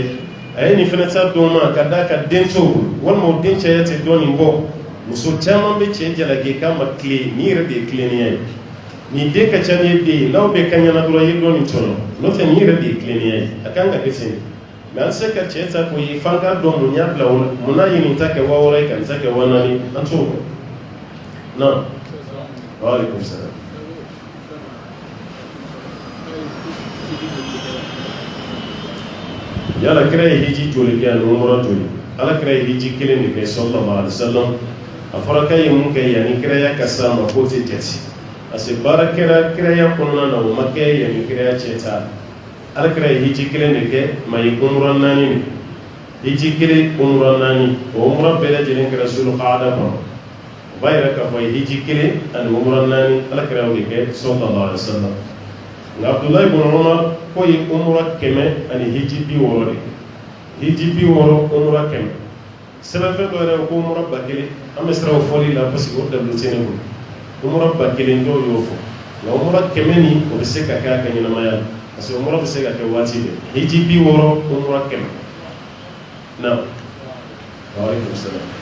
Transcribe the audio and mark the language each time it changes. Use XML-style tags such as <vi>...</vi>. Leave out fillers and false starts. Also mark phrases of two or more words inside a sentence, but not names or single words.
<bm>ye a ye nin fana ta dɔn ma ka d'a ka den t'o bolo walima o den caya tɛ dɔɔni bɔ muso caman bɛ cɛ jalaki k'a ma tile ni yɛrɛ de ye tilennenya ye nin den ka ca ni ye den ye n'aw bɛ kaɲana dɔrɔn i ye dɔɔni tɔnɔ n'o tɛ nin yɛrɛ de ye tilennenya ye a kan ka kɛ ten mais an tɛ se ka cɛ ta k'o ye f'an k'a dɔn mun y'a bila o la mun n'a ye nin ta kɛ 6000 ye ka nin ta kɛ 4000 an t'o dɔn non</bm> <ar>وعليكم السلام.</ar> <bm>yala kira ye hiji joli kɛ ani umra joli ala kira ye hiji kelen de kɛ</bm> <ar>صلى الله عليه وسلم</ar> <bm>a fɔra k'a ye mun kɛ yanni kiraya ka s'a ma k'o tɛ jate</bm> <fr>parce que</fr> <bm>baara kɛra kiraya kɔnɔna na o ma kɛ yanni kiraya cɛ ta ala kira ye hiji kelen de kɛ ma ye umra 4 de hiji kelen umra 4 o umra bɛɛ lajɛlen kɛra zulqaada kɔnɔ o b'a yira k'a fɔ hiji kelen ani umra 4 ala kira y'o de kɛ</bm> <ar>صلى الله عليه وسلم</ar> <bm>nka Abdullahi ibn Umar ko ye umra 100 ani hiji 60 de hiji 60 umra 100 sɛbɛnfɛn dɔ yɛrɛ ko umra 1000 an bɛ siran o fɔli la</bm> <fr>parce que</fr> <bm>o dabili tɛ ne bolo umra 1000 dɔw y'o fɔ nka umra 100 ni o bɛ se ka kɛ a ka ɲɛnamaya la</bm> <fr>parce que</fr> <bm>umra bɛ se ka kɛ waati bɛɛ hiji 60 umra 100 na</bm> <ar>وعليكم السلام.</ar>